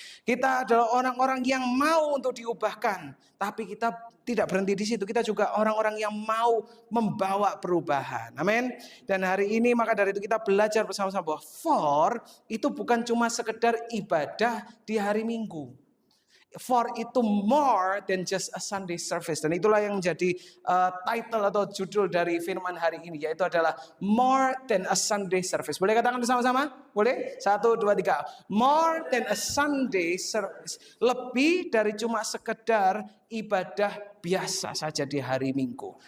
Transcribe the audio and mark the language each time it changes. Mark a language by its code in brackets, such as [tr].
[id] Kita adalah orang-orang yang mau untuk diubahkan, tapi kita tidak berhenti di situ. Kita juga orang-orang yang mau membawa perubahan. Amin. Dan hari ini maka dari itu kita belajar bersama-sama bahwa FOR itu bukan cuma sekedar ibadah di hari Minggu. FOR itu [en] more than just a Sunday service. [id] Dan itulah yang menjadi title atau judul dari firman hari ini, yaitu adalah [en] more than a Sunday service. [id] Boleh katakan bersama-sama? Boleh? 1, 2, 3. [en] More than a Sunday service. [id] Lebih dari cuma sekedar ibadah biasa saja di hari Minggu.